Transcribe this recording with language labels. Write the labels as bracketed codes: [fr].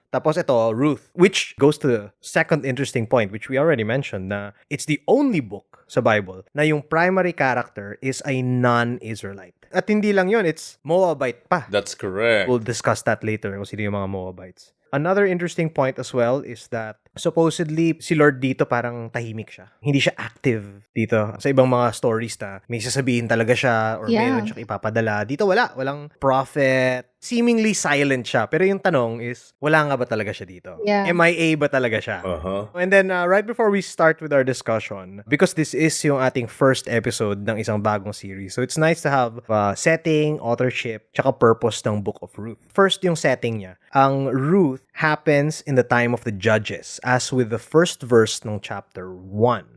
[tl] Tapos ito, [en] Ruth, which goes to the second interesting point, which we already mentioned, na it's the only book sa Bible na yung primary character is a non-Israelite. [tl] At hindi lang yun, [en] it's Moabite [tl] pa. [en] That's correct. We'll discuss that later [tl] kung sino yung [en] mga Moabites. Another interesting point as well is that supposedly [tl] si Lord dito parang tahimik siya. Hindi siya active dito. Sa ibang mga stories na may sasabihin talaga siya or meron siya ipapadala. Dito wala. Walang prophet. [en] Seemingly silent [tl] siya. Pero yung tanong is, wala nga ba talaga siya dito? [en] Yeah. [tl] MIA ba talaga siya? [en] And then, right before we start with our discussion, because this is [tl] yung ating first episode ng isang bagong series, [en] so it's nice to have setting, authorship, tsaka purpose ng Book of Ruth. First, yung setting niya. Ang Ruth happens in the time of the judges, as with the first verse ng chapter 1.